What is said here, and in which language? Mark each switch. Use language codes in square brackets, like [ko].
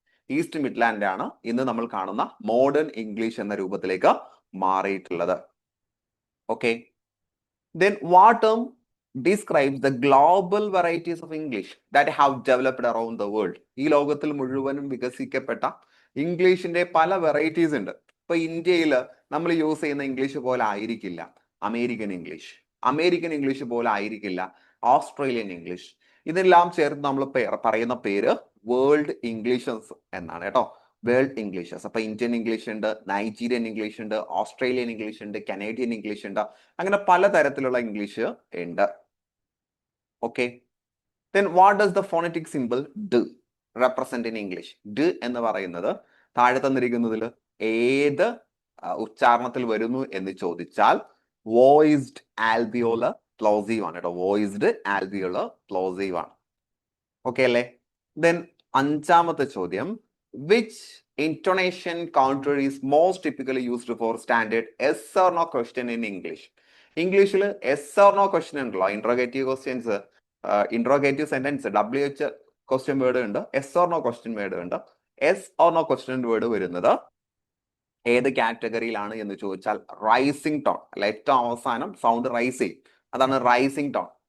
[ml] East Midland ആണ് ഇന്ന് നമ്മൾ കാണുന്ന മോഡേൺ ഇംഗ്ലീഷ് എന്ന രൂപത്തിലേക്ക് മാറിയിട്ടുള്ളത്. Okay. [en] Then what term describes the global varieties of English that have developed around the world? [ml] ഈ ലോകത്തിൽ മുഴുവനും വികസിക്കപ്പെട്ട ഇംഗ്ലീഷിന്റെ പല വെറൈറ്റീസ് ഉണ്ട്. ഇപ്പൊ ഇന്ത്യയിൽ നമ്മൾ യൂസ് ചെയ്യുന്ന ഇംഗ്ലീഷ് പോലെ ആയിരിക്കില്ല അമേരിക്കൻ ഇംഗ്ലീഷ് പോലെ ആയിരിക്കില്ല ഓസ്ട്രേലിയൻ ഇംഗ്ലീഷ്. ഇതെല്ലാം ചേർത്ത് നമ്മൾ പറയുന്ന പേര് വേൾഡ് ഇംഗ്ലീഷസ് എന്നാണ് കേട്ടോ. വേൾഡ് ഇംഗ്ലീഷസ്. അപ്പൊ ഇന്ത്യൻ ഇംഗ്ലീഷ് ഉണ്ട്, നൈജീരിയൻ ഇംഗ്ലീഷ് ഉണ്ട്, ഓസ്ട്രേലിയൻ ഇംഗ്ലീഷ് ഉണ്ട്, കനേഡിയൻ ഇംഗ്ലീഷ് ഉണ്ട്. അങ്ങനെ പലതരത്തിലുള്ള ഇംഗ്ലീഷ് ഉണ്ട്. Okay. [en] Then what does the phonetic symbol d represent in English? [ml] ഡ എന്ന് പറയുന്നത് താഴെ തന്നിരിക്കുന്നതിൽ ഏത് ഉച്ചാരണത്തിൽ വരുന്നു എന്ന് ചോദിച്ചാൽ വോയിസ്ഡ് ആൽവിയോലർ പ്ലോസീവ് ആണ് കേട്ടോ. വോയിസ്ഡ് ആൽവിയോലർ പ്ലോസീവ് ആണ്. ഓക്കെ അല്ലേ? [en] then [ml] അഞ്ചാമത്തെ ചോദ്യം, [en] which intonation counter is most typically used for standard yes or no question in English? [ml] ഇംഗ്ലീഷിൽ yes or no question ഉണ്ടല്ലോ. Interrogative questions, interrogative sentence WH question word ഉണ്ട്, yes or no question word ഉണ്ട്. yes or no question word വരുന്നത് ഏത് കാറ്റഗറിയിലാണ് എന്ന് ചോദിച്ചാൽ rising tone അല്ല, ഏറ്റവും അവസാനം സൗണ്ട് റൈസ് ചെയ്യും, അതാണ് റൈസിംഗ് ടോൺ.